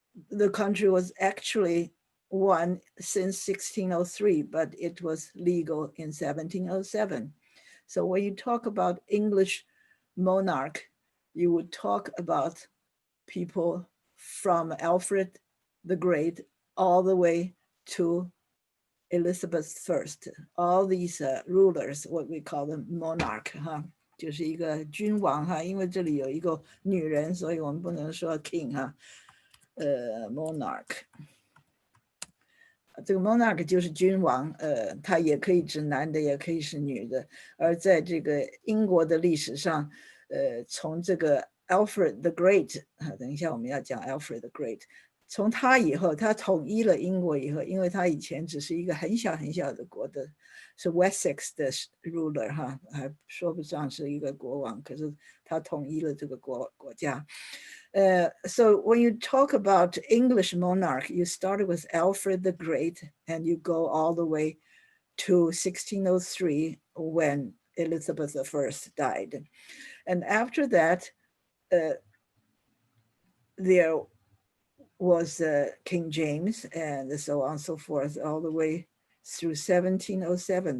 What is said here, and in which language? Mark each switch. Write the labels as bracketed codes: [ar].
[en] The country was actually one since 1603, but it was legal in 1707. So when you talk about English monarch, you would talk about people from Alfred the Great all the way to Elizabeth I. All these rulers, what we call them monarch, [zh] 就是一个君王哈，因为这里有一个女人，所以我们不能说 king 哈。 monarch， 这个 monarch 就是君王，他也可以指男的，也可以是女的。而在这个英国的历史上，从这个 Alfred the Great， 等一下我们要讲 Alfred the Great， 从他以后，他统一了英国以后，因为他以前只是一个很小很小的国的，是 Wessex 的 ruler 哈，还说不上是一个国王，可是他统一了这个国家。 [en] So when you talk about English monarch, you started with Alfred the Great and you go all the way to 1603 when Elizabeth I died. And after that, there was King James and so on and so forth, all the way through 1707.